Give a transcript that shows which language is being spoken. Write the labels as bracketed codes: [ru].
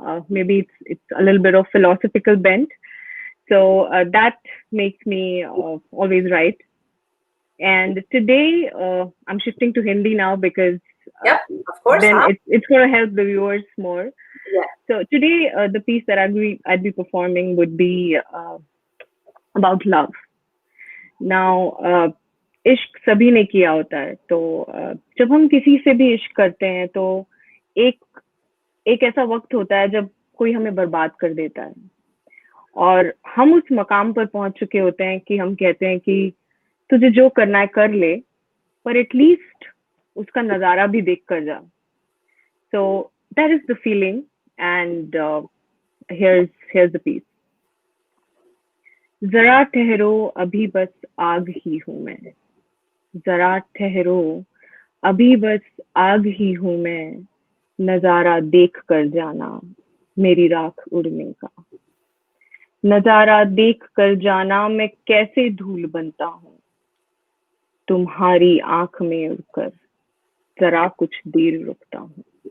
[en] Maybe it's a little bit of philosophical bent. So that makes me always write. And today I'm shifting to Hindi now because of course, then it's going to help the viewers more. Yeah. So today the piece that I'd be performing would be about love. Now, [hi] इश्क सभी ने किया होता है, तो जब हम किसी से भी इश्क करते हैं तो एक ऐसा वक्त होता है जब कोई हमें बर्बाद कर देता है और हम उस मकाम पर पहुंच चुके होते हैं कि हम कहते हैं कि तुझे जो करना है कर ले, पर एटलीस्ट उसका नजारा भी देख कर जा. [en] So that is the feeling, and here's the piece. [hi] जरा ठहरो अभी बस आग ही हूँ मैं, जरा ठहरो अभी बस आग ही हूँ मैं, नजारा देख कर जाना मेरी राख उड़ने का, नजारा देख कर जाना मैं कैसे धूल बनता हूँ, तुम्हारी आंख में उड़कर जरा कुछ देर रुकता हूँ,